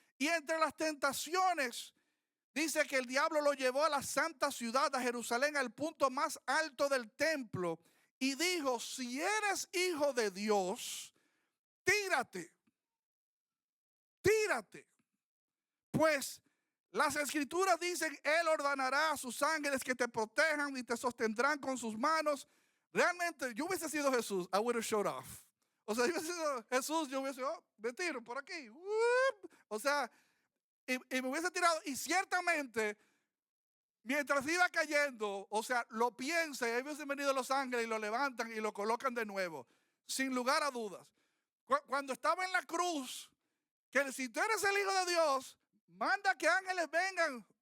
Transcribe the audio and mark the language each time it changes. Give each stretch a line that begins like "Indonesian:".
Spanish: Y entre las tentaciones, dice que el diablo lo llevó a la santa ciudad, a Jerusalén, al punto más alto del templo. Y dijo, si eres hijo de Dios, tírate. Tírate. Pues las escrituras dicen, Él ordenará a sus ángeles que te protejan y te sostendrán con sus manos. Realmente, yo hubiese sido Jesús,
English: I would have showed off.
Spanish: O sea, yo hubiese sido Jesús, yo hubiese sido, me tiro por aquí. O sea, y me hubiese tirado. Y ciertamente, mientras iba cayendo, o sea, lo piensa, y hubiesen venido los ángeles y lo levantan y lo colocan de nuevo. Sin lugar a dudas. Cuando estaba en la cruz, que si tú eres el Hijo de Dios, manda que ángeles vengan.